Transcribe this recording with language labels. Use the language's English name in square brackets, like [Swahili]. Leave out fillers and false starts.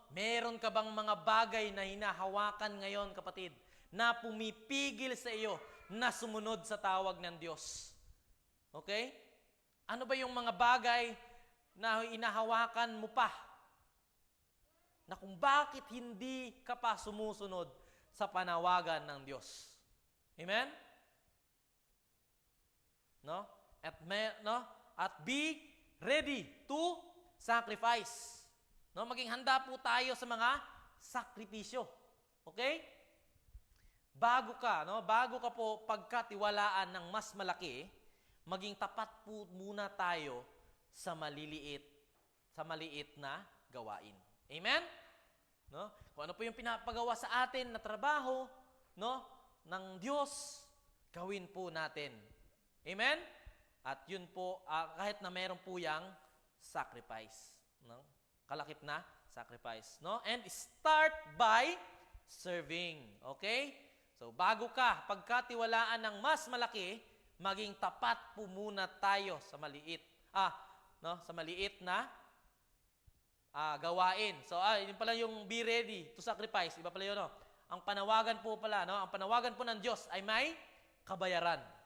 [Filipino] Meron ka bang mga bagay na hinahawakan ngayon, kapatid, na pumipigil sa iyo na sumunod sa tawag ng Diyos? Okay? Ano ba yung mga bagay na hinahawakan mo pa? Na kung bakit hindi ka pa sumusunod sa panawagan ng Diyos? Amen? No? [English] At be ready to sacrifice. [Filipino] No, maging handa po tayo sa mga sakripisyo. Okay? Bago ka po pagkatiwalaan ng mas malaki, maging tapat po muna tayo sa maliit na gawain. Amen? No? Kung ano po yung pinapagawa sa atin na trabaho, no, ng Diyos, gawin po natin. Amen? At yun po, kahit na meron po yang sacrifice. No? Kalakip na [English] sacrifice. No? And start by serving. Okay? [Filipino] So, bago ka pagkatiwalaan ng mas malaki, maging tapat po muna tayo sa maliit. Sa maliit na gawain. [English] So, [Filipino] yun pala yung [English] be ready to sacrifice. [Filipino] Iba pala yun, no? Ang panawagan po pala, no? Ang panawagan po ng Diyos ay may kabayaran.